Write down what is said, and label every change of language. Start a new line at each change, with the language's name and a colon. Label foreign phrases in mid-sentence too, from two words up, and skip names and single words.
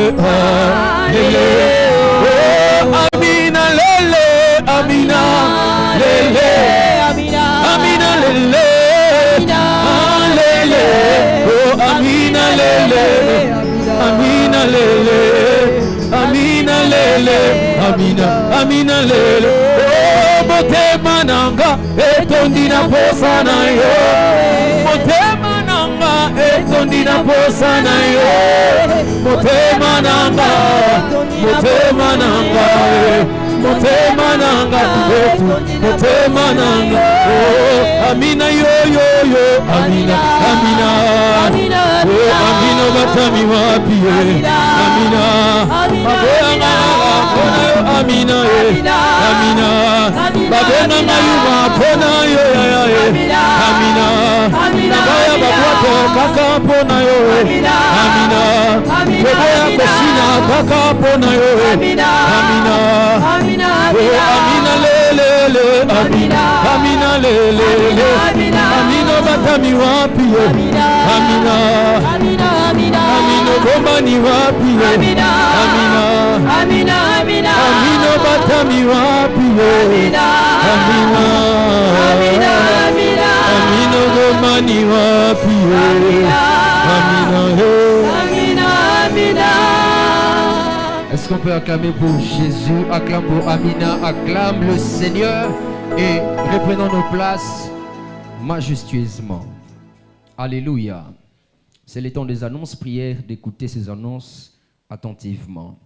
Lingala: Lele. Amina lele. Amina lele. Amina lele. Lele. Oh Amina lele. Amina lele. Amina lele. Amina, Amina lele. Oh, motema nanga etondi na posa na yo. Motema nanga etondi na posa na yo. Motema nanga, motema nanga, motema nanga, motema nanga. Oh, Amina yo yo yo. Amina, Amina, oh Amina batami wapi ye. Amina, Amina, Amina, Amina, Babena Mayuma, Pona yo, Amina, Nabaya Babuato, Kaka Pona yo, Amina, Koboya Kosina, Kaka Pona yo, Amina, Amina lele, Amina, Amina lele, Amina batami wapi yo, Amina, Amina gombani wapi yo, Amina, Amina batami wapi yo, Amina, Amina gombani wapi yo, Amina.
French: Est-ce qu'on peut acclamer pour Jésus, acclame pour Amina, acclame le Seigneur et reprenons nos places majestueusement. Alléluia. C'est le temps des annonces, prière d'écouter ces annonces attentivement.